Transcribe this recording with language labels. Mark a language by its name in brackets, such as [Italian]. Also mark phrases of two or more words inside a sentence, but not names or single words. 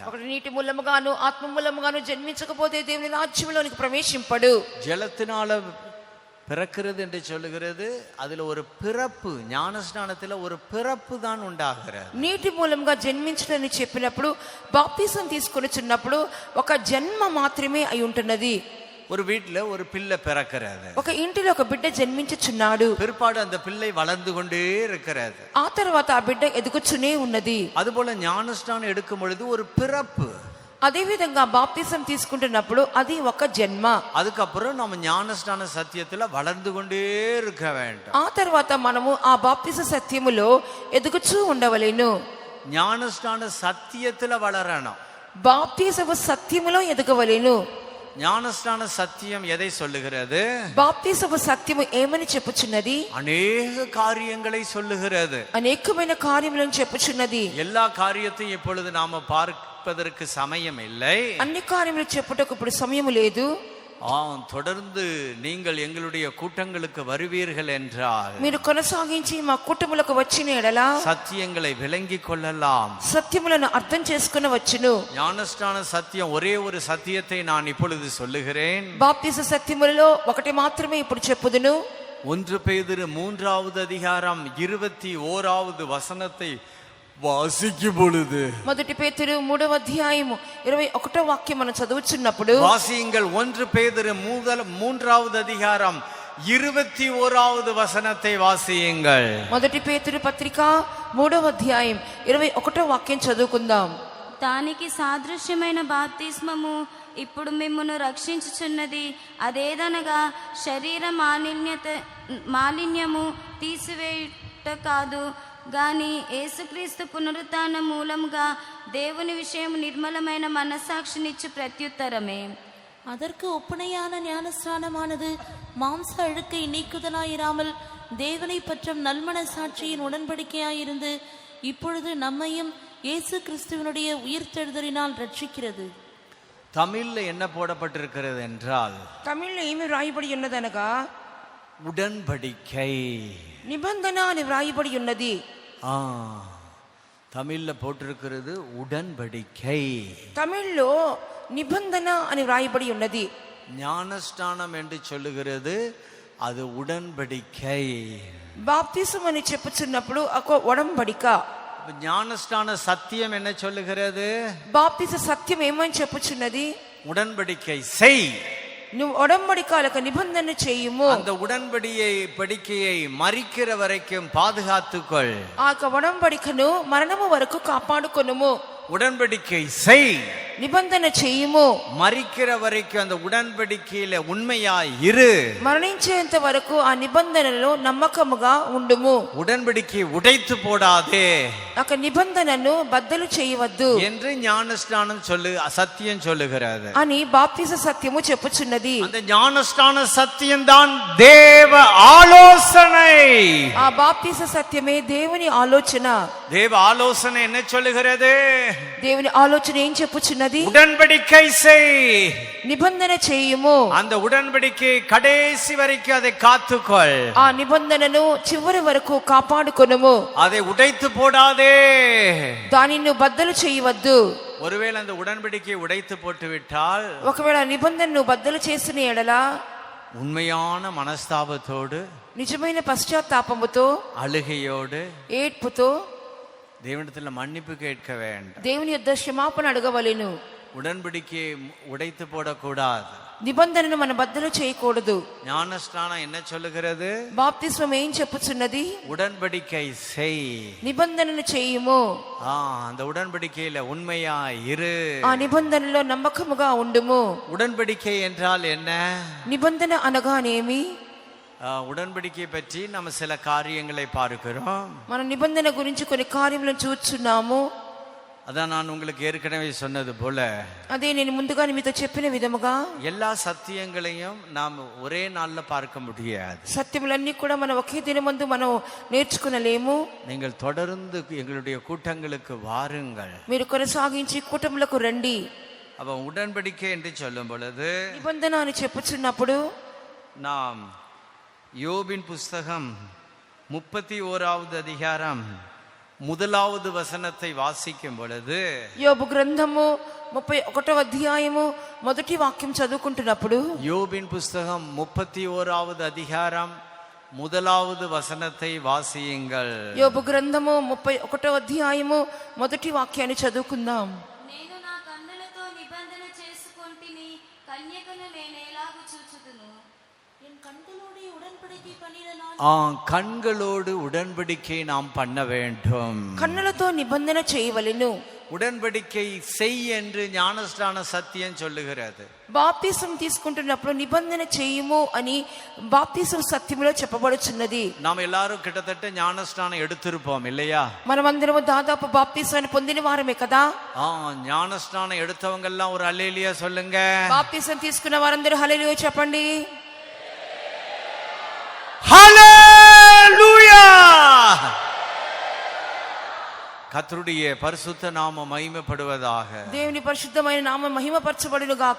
[Telugu] ఒకటి నీటి మూలముగాను ఆత్మ మూలముగాను జన్మించకపోతే దేవుని రాజ్యంలోనికి ప్రవేశింపడు. [Tamil] ஜலத்தினால பிறக்கிறது என்று சொல்லுகிறது. அதுல ஒரு பிறப்பு, ஞானஸ்நானத்துல ஒரு பிறப்பு தான் உண்டாகிறது. [Telugu] నీటి మూలంగా జన్మించడని చెప్పినప్పుడు బాప్తిసం తీసుకొనిచున్నప్పుడు ఒక జన్మ మాత్రమే అయి ఉంటున్నది. [Tamil] ஒரு வீட்டுல ஒரு பிள்ளை பிறக்கிறது. [Telugu] ఒక ఇంటిలో ఒక బిడ్డ జన్మించుచున్నాడు. [Tamil] பிற்பாடு அந்த பிள்ளை வளர்ந்து கொண்டே இருக்கிறது. [Telugu] ఆ తర్వాత ఆ బిడ్డ ఎదుగుచునే ఉన్నది. [Tamil] அதுபோல ஞானஸ்நானம் எடுக்கும் பொழுது ஒரு பிறப்பு. [Telugu] అదే విధంగా బాప్తిసం తీసుకుంటున్నప్పుడు అది ఒక జన్మ. [Tamil] அதுக்கப்புறம் நம்ம ஞானஸ்நான சத்தியத்துல வளர்ந்து கொண்டே இருக்க வேண்டும். [Telugu] ఆ తర్వాత మనము ఆ బాప్తిస సత్యములో ఎదుగుచూ ఉండవలెను. [Tamil] ஞானஸ்நான சத்தியத்துல வளரணும். [Telugu] బాప్తిసము సత్యములో ఎదగవలెను. [Tamil] ஞானஸ்நான சத்தியம் எதை சொல்லுகிறது? [Telugu] బాప్తిసము సత్యము ఏమని చెప్పుచున్నది? [Tamil] அநேக காரியங்களை சொல்லுகிறது. [Telugu] అనేకమైన కార్యములను చెప్పుచున్నది. [Tamil] எல்லா காரியத்தையும் இப்பொழுது நாம பார்ப்பதற்கு சமயம் இல்லை. [Telugu] అన్ని కార్యములు చెప్పుటకు ఇప్పుడు సమయము లేదు. [Tamil] தொடர்ந்து நீங்கள் எங்களுடைய கூட்டங்களுக்கு வருவீர்கள் என்றால் [Telugu] మీరు కొనసాగించి మా కుటుంబములకు వచ్చిన ఎడల [Tamil] சத்தியங்களை விளங்கிக் கொள்ளலாம். [Telugu] సత్యములను అర్థం చేసుకొనవచ్చును. [Tamil] ஞானஸ்நான சத்தியம் ஒரே ஒரு சத்தியத்தை நான் இப்பொழுது சொல்லுகிறேன். [Telugu] బాప్తిస సత్యములలో ఒకటి మాత్రమే ఇప్పుడు చెప్పుదును. [Tamil] 1 பேதுரு 3வது அதிகாரம் 21வது வசனத்தை வாசிக்கும் பொழுது, [Telugu] మొదటి పేతురు 3వ అధ్యాయము 21వ వాక్యం మనం చదువుచున్నప్పుడు, [Tamil] வாசியுங்கள் 1 பேதுரு 3வது அதிகாரம் 21வது வசனத்தை வாசியுங்கள். [Telugu] మొదటి పేతురు పత్రిక 3వ అధ్యాయం 21వ వాక్యం చదువుకుందాం. దానికి సాదృశ్యమైన బాప్తిస్మము ఇప్పుడు మిమ్మును రక్షించుచున్నది. అదేదనగా శరీర మాలిన్యము తీసివేయుట కాదు గాని యేసుక్రీస్తు పునరుత్థానం మూలముగా దేవుని విషయం నిర్మలమైన మనస్సాక్షినిచ్చు ప్రత్యుత్తరమే. [Tamil] அதற்கு ஒப்பனையான ஞானஸ்நானமானது மாம்ச அழுக்கை நீக்குதலாயிராமல் தேவனை பற்றும் நல்மன சாட்சியின் உடன்படிக்கையாயிருந்து இப்பொழுது நம்மையும் இயேசு கிறிஸ்துவனுடைய உயிர்த்தெழுதலினால் ரட்சிக்கிறது. தமிழ்ல என்ன போடப்பட்டிருக்கிறது என்றால், [Telugu] తమిళ్లో ఏమి వ్రాయబడి ఉన్నదనగా [Tamil] உடன்படிக்கை, [Telugu] నిబంధన అని వ్రాయబడి ఉన్నది. [Tamil] தமிழ்ல போட்டிருக்கிறது உடன்படிக்கை. [Telugu] తమిళ్లో నిబంధన అని వ్రాయబడి ఉన్నది. [Tamil] ஞானஸ்நானம் என்று சொல்லுகிறது அது உடன்படிக்கை. [Telugu] బాప్తిసం అని చెప్పుచున్నప్పుడు ఒక ఒడంబడిక. [Tamil] ஞானஸ்நான சத்தியம் என்ன சொல்லுகிறது? [Telugu] బాప్తిస సత్యం ఏమని చెప్పుచున్నది? [Tamil] உடன்படிக்கை செய். [Telugu] నువ్వు ఒడంబడికలకు నిబంధన చేయుము. [Tamil] அந்த உடன்படிக்கையை மரிக்கிற வரைக்கும் பாதுகாத்துக்கொள். [Telugu] ఆ ఒడంబడికను మరణము వరకు కాపాడుకొనుము. [Tamil] உடன்படிக்கை செய். [Telugu] నిబంధన చెయ్యము. [Tamil] மரிக்கிற வரைக்கும் அந்த உடன்படிக்கையில உண்மையாய் இரு. [Telugu] మరణించేంత వరకు ఆ నిబంధనలో నమ్మకముగా ఉండుము. [Tamil] உடன்படிக்கை உடைத்து போடாதே [Telugu] ఒక నిబంధనను బద్దలు చేయవద్దు [Tamil] என்று ஞானஸ்நானம் சத்தியம் சொல்லுகிறது. [Telugu] అని బాప్తిస సత్యము చెప్పుచున్నది. [Tamil] அந்த ஞானஸ்நான சத்தியம்தான் தேவ ஆலோசனை. [Telugu] ఆ బాప్తిస సత్యమే దేవుని ఆలోచన. [Tamil] தேவ ஆலோசனை என்ன சொல்லுகிறது? [Telugu] దేవుని ఆలోచన ఏం చెప్పుచున్నది? [Tamil] உடன்படிக்கை செய், [Telugu] నిబంధన చేయుము. [Tamil] அந்த உடன்படிக்கை கடைசி வரைக்கும் அதை காத்துக்கொள், [Telugu] ఆ నిబంధనను చివరి వరకు కాపాడుకొనుము. [Tamil] அதை உடைத்து போடாதே. [Telugu] దానిని బద్దలు చేయవద్దు. [Tamil] ஒருவேளை அந்த உடன்படிக்கையை உடைத்து போட்டு விட்டால், [Telugu] ఒకవేళ నిబంధనను బద్దలు చేసిన ఎడల [Tamil] உண்மையான மனஸ்தாபத்தோடு, [Telugu] నిజమైన పశ్చాత్తాపముతో, [Tamil] அழுகையோடு [Telugu] ఏడ్పుతో [Tamil] தேவனிடத்தில் மன்னிப்பு கேட்க வேண்டும். [Telugu] దేవుని యొద్ద క్షమాపణ అడగవలెను. [Tamil] உடன்படிக்கையை உடைத்து போடக்கூடாது. [Telugu] నిబంధనను మనం బద్దలు చేయకూడదు. [Tamil] ஞானஸ்நானம் என்ன சொல்லுகிறது? [Telugu] బాప్తిస్మం ఏం చెప్పుచున్నది? [Tamil] உடன்படிக்கை செய், [Telugu] నిబంధనను చేయుము. [Tamil] அந்த உடன்படிக்கையில உண்மையா இரு. [Telugu] ఆ నిబంధనలో నమ్మకముగా ఉండుము. [Tamil] உடன்படிக்கை என்றால் என்ன? [Telugu] నిబంధన అనగానేమి? [Tamil] உடன்படிக்கை பற்றி நம்ம சில காரியங்களை பார்க்கிறோம். [Telugu] మన నిబంధన గురించి కొన్ని కార్యములను చూస్తున్నాము. [Tamil] அதான் நான் உங்களுக்கு ஏற்கனவே சொன்னது போல, [Telugu] అదే నేను ముందుగానే మీతో చెప్పిన విధముగా [Tamil] எல்லா சத்தியங்களையும் நாம் ஒரே நாள்ல பார்க்க முடியாது. [Telugu] సత్యములన్నీ కూడా మనం ఒకే దినమందు మనం నేర్చుకునలేము. [Tamil] நீங்கள் தொடர்ந்து எங்களுடைய கூட்டங்களுக்கு வாருங்கள். [Telugu] మీరు కొనసాగించి కూటములకు రండి. [Tamil] அப்ப உடன்படிக்கை என்று சொல்லும் பொழுது, [Telugu] నిబంధన అని చెప్పుచున్నప్పుడు [Tamil] நாம் யோபின் புஸ்தகம் 31வது அதிகாரம் 1வது வசனத்தை வாசிக்கும் பொழுது, [Telugu] యోబు గ్రంథము 31వ అధ్యాయము 1వ వాక్యం చదువుకుంటున్నప్పుడు, [Tamil] யோபின் புஸ்தகம் 31வது அதிகாரம் 1வது வசனத்தை வாசியுங்கள். [Telugu] యోబు గ్రంథము 31వ అధ్యాయము 1వ వాక్యాన్ని చదువుకుందాం. నేను నా కన్నులతో నిబంధన చేసుకొంటిని, కన్యకను నేను ఎలాగు చూచుదును. [Tamil] என் கண்களோடு உடன்படிக்கை பண்ணின நான் கண்களோடு உடன்படிக்கை நாம் பண்ண வேண்டும். [Telugu] కన్నులతో నిబంధన చేయవలెను. [Tamil] உடன்படிக்கை செய் என்று ஞானஸ்நான சத்தியம் சொல்லுகிறது. [Telugu] బాప్తిసం తీసుకుంటున్నప్పుడు నిబంధన చేయుము అని బాప్తిసం సత్యములో చెప్పబడుచున్నది. [Tamil] நாம் எல்லாரும் கிட்டத்தட்ட ஞானஸ்நானம் எடுத்திருப்போம் இல்லையா? [Telugu] మనమందరము దాదాపు బాప్తిసాన్ని పొందిన వారమే కదా. [Tamil] ஞானஸ்நானம் எடுத்தவங்க எல்லாம் ஒரு அல்லேலூயா சொல்லுங்க. [Telugu] బాప్తిసం తీసుకున్న వారందరూ హల్లెలూయా చెప్పండి. [Tamil] ஹல்லேலூயா! கர்த்தருடைய பரிசுத்த நாமம் மகிமைப்படுவதாக. [Telugu] దేవుని పరిశుద్ధమైన నామం మహిమపరచబడును గాక.